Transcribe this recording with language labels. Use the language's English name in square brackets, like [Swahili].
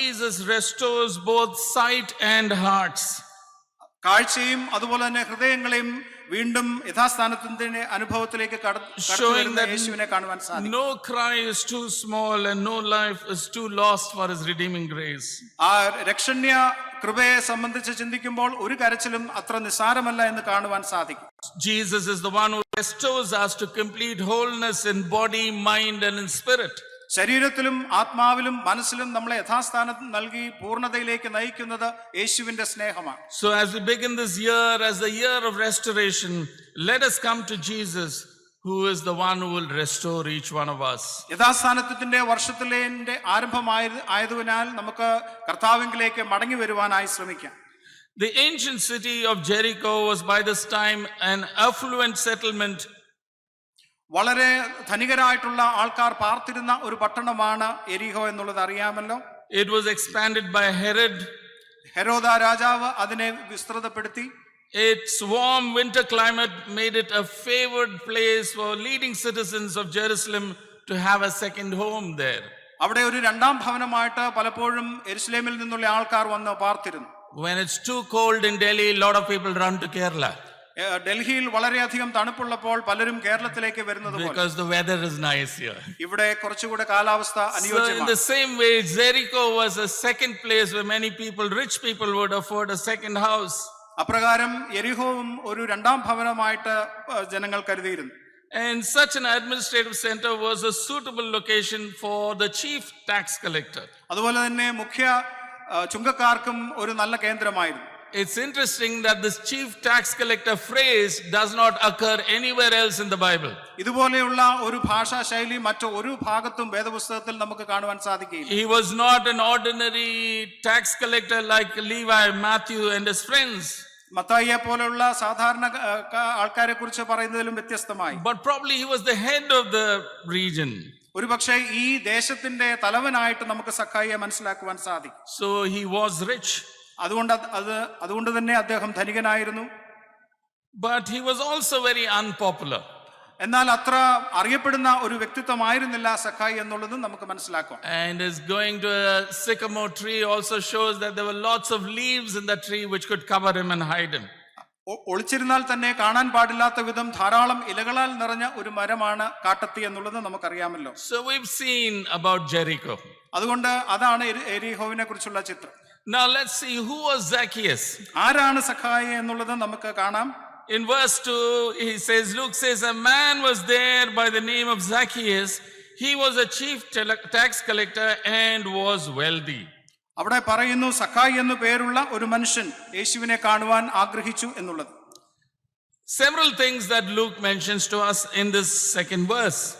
[English] Jesus restores both sight and hearts. [Malayalam] കാഴ്ചയും അതുപോലെ തന്നെ ഹൃദയങ്ങളെയും വീണ്ടും യഥാസ്ഥാനത്തിന്റെ അനുഭവത്തിലേക്ക് [English] Showing [Malayalam] കടന്നുവരുന്ന [English] that [Malayalam] യേശുവിനെ കാണുവാൻ സാധിക്കും. [English] no cry is too small and no life is too lost for his redeeming grace. [Malayalam] ആ രക്ഷണ്യ കൃപയെ സംബന്ധിച്ച് ചിന്തിക്കുമ്പോൾ ഒരു കരച്ചിലും അത്ര നിസ്സാരമല്ല എന്ന് കാണുവാൻ സാധിക്കും. [English] Jesus is the one who restores us to complete wholeness in body, mind, and in spirit. [Malayalam] ശരീരത്തിലും ആത്മാവിലും മനസ്സിലും നമ്മളെ യഥാസ്ഥാനം നൽകി പൂർണ്ണതയിലേക്ക് നയിക്കുന്നത് യേശുവിന്റെ സ്നേഹമാണ്. [English] So as we begin this year as the year of restoration, let us come to Jesus, who is the one who will restore each one of us. [Malayalam] യഥാസ്ഥാനത്തിന്റെ വർഷത്തിലെ ആയതിനാൽ നമുക്ക് കർത്താവിലേക്ക് മടങ്ങി വരുവാനായി ശ്രമിക്കാം. [English] The ancient city of Jericho was by this time an affluent settlement. [Malayalam] വളരെ ധനികരായിട്ടുള്ള ആൾക്കാർ പാർത്തിരുന്ന ഒരു പട്ടണമാണ് എരിഹോ എന്നുള്ളത് അറിയാമല്ലോ. [English] It was expanded by Herod. [Malayalam] ഹെരോദ രാജാവ് അതിനെ വിസ്തൃതപ്പെടുത്തി. [English] Its warm winter climate made it a favored place for leading citizens of Jerusalem to have a second home there. [Malayalam] അവിടെ ഒരു രണ്ടാം ഭവനമായിട്ട് പലപ്പോഴും യെരുശലേമിൽ നിന്നുള്ള ആൾക്കാർ വന്ന് പാർത്തിരുന്നു. [English] When it's too cold in Delhi, a lot of people run to Kerala. [Malayalam] ഡൽഹിയിൽ വളരെയധികം തണുപ്പുള്ളപ്പോൾ പലരും കേരളത്തിലേക്ക് വരുന്നത് [English] because the weather is nice here. [Malayalam] ഇവിടെ കുറച്ചുകൂടെ കാലാവസ്ഥ [English] So in [Malayalam] അനുയോജ്യമാണ്. [English] the same way, Jericho was a second place where many people, rich people, would afford a second house. [Malayalam] അപ്രകാരം യെരിഹോവും ഒരു രണ്ടാം ഭവനമായിട്ട് ജനങ്ങൾ കരുതിയിരുന്നു. [English] And such an administrative center was a suitable location for the chief tax collector. [Malayalam] അതുപോലെ തന്നെ മുഖ്യ ചുങ്കക്കാർക്കും ഒരു നല്ല കേന്ദ്രമായിരുന്നു. [English] It's interesting that this chief tax collector phrase does not occur anywhere else in the Bible. [Malayalam] ഇതുപോലെയുള്ള ഒരു ഭാഷാ ശൈലി മറ്റൊരു ഭാഗത്തും വേദപുസ്തകത്തിൽ നമുക്ക് കാണുവാൻ സാധിക്കില്ല. [English] He was not an ordinary tax collector like Levi, Matthew and his friends. [Malayalam] മത്തായിയെ പോലെയുള്ള സാധാരണ ആൾക്കാരെ കുറിച്ച് പറയുന്നതിലും വ്യത്യസ്തമായി. [English] But probably he was the head of the region. [Malayalam] ഒരു പക്ഷേ ഈ ദേശത്തിന്റെ തലവനായിട്ട് നമുക്ക് സഖായിയെ മനസ്സിലാക്കുവാൻ സാധിക്കും. [English] So he was rich. [Malayalam] അതുകൊണ്ട് തന്നെ അദ്ദേഹം ധനികനായിരുന്നു. [English] But he was also very unpopular. [Malayalam] എന്നാൽ അത്ര അറിയപ്പെടുന്ന ഒരു വ്യക്തിത്വമായിരുന്നില്ല സഖായി എന്നുള്ളതും നമുക്ക് മനസ്സിലാക്കാം. [English] And his going to a sycamore tree also shows that there were lots of leaves in the tree which could cover him and hide him. [Malayalam] ഒളിച്ചിരുന്നാൽ തന്നെ കാണാൻ പാടില്ലാത്ത വിധം ധാരാളം ഇലകളാൽ നിറഞ്ഞ ഒരു മരമാണ് കാട്ടത്തി എന്നുള്ളത് നമുക്കറിയാമല്ലോ. [English] So we've seen about Jericho. [Malayalam] അതുകൊണ്ട് അതാണ് എരിഹോവിനെ കുറിച്ചുള്ള ചിത്രം. [English] Now let's see who was Zacchaeus. [Malayalam] ആരാണ് സഖായി എന്നുള്ളത് നമുക്ക് കാണാം. [English] In verse 2 he says, Luke says, a man was there by the name of Zacchaeus. He was a chief tax collector and was wealthy. [Malayalam] അവിടെ പറയുന്നു സഖായി എന്നു പേരുള്ള ഒരു മനുഷ്യൻ യേശുവിനെ കാണുവാൻ ആഗ്രഹിച്ചു എന്നുള്ളത്. [English] Several things that Luke mentions to us in this second verse.